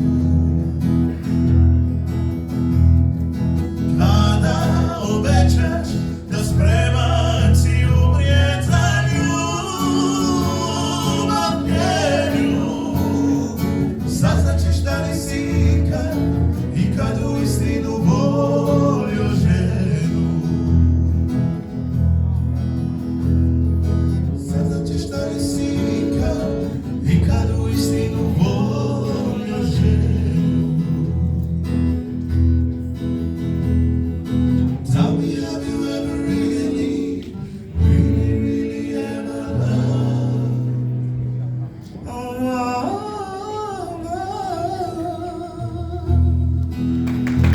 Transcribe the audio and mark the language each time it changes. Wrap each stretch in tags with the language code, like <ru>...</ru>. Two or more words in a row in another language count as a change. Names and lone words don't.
<hr>Kada obećaš da spreman si umrijet za ljubav njenu, saznaćeš da li si ikad uistinu volio ženu. Saznaćeš da li si ikad uistinu volio ženu.</hr> <en>Tell me, have you ever really ever loved a woman?</en>